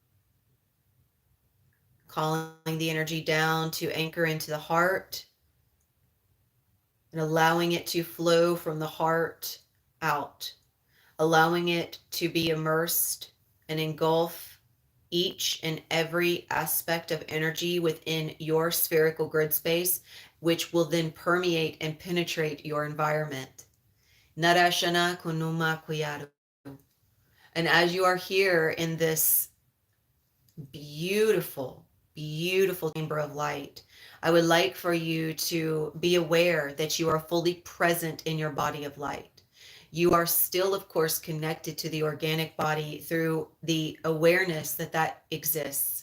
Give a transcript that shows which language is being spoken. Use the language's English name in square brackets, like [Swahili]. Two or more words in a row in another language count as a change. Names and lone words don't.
[English] calling the energy down to anchor into the heart and allowing it to flow from the heart out, allowing it to be immersed and engulf each and every aspect of energy within your spherical grid space, which will then permeate and penetrate your environment. Narashana kunuma kuyaru. And as you are here in this beautiful, beautiful chamber of light, I would like for you to be aware that you are fully present in your body of light. You are still, of course, connected to the organic body through the awareness that that exists.